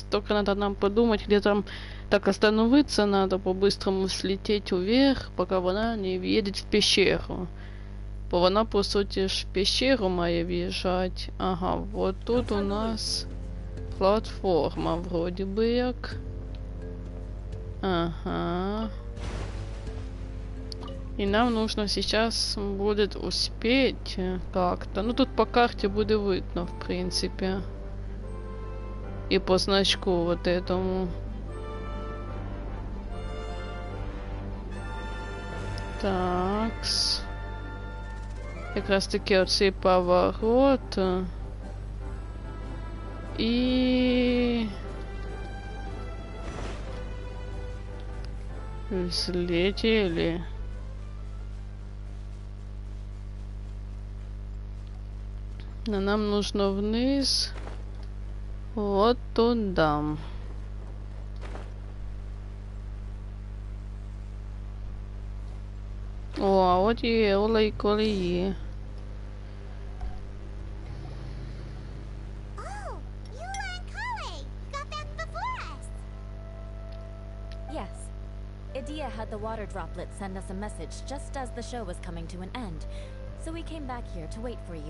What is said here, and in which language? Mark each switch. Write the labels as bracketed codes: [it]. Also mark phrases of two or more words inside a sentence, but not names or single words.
[ru] Только надо нам подумать, где там так остановиться надо, по-быстрому слететь вверх, пока она не въедет в пещеру. [uk] Бо вона, по суті, ж в пещеру має в'їжджати. [ru] Ага, вот тут у нас платформа, вроде бы як. Ага. И нам нужно сейчас будет успеть как-то. Ну, тут по карте будет видно, в принципе. И по значку вот этому. Такс. [uk] Якраз таки оцей поворот. [ru] И... взлетели. Но нам нужно вниз. Вот туда. О, а вот и Ола колеи. [en] Oh, Eula and Kale got back before us. Yes. Idia had the water droplet send us a message just as the show was coming to an end, so we came back here to wait for you.